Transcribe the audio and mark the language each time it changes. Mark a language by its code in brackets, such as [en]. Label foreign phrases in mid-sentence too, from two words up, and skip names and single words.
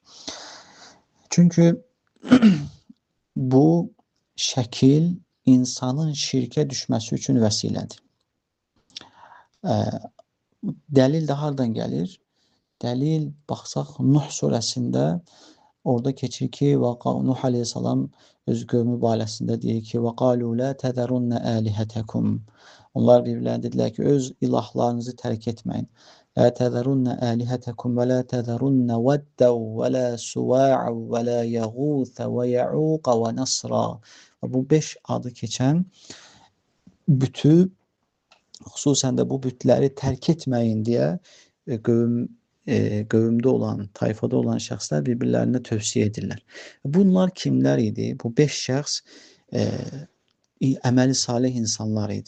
[az] Çünki bu şəkil insanın şirkə düşməsi üçün vəsilədir. Dəlil də hardan gəlir? Dəlil, baxsaq, Nuh surəsində orada keçir ki, Nuh aleyhissalam öz qövmü barəsində deyir ki, [ar] وَقَالُوا لَا تَذَرُنَّ آلِهَتَكُمْ. [az] Onlar bir-birlərinə dedilər ki, öz ilahlarınızı tərk etməyin. [ar] لَا تَذَرُنَّ آلِهَتَكُمْ وَلَا تَذَرُنَّ وَدَّوْا وَلَا سُوَاعًا وَلَا يَغُوثَ وَيَعُوقَ وَنَصْرًا. [az] Bu 5 adı keçən bütü, xüsusən də bu bütləri tərk etməyin deyə qövmdə olan, tayfada olan şəxslər bir-birlərinə tövsiyə edirlər. Bunlar kimlər idi? Bu 5 şəxs əməli salih insanlar idi.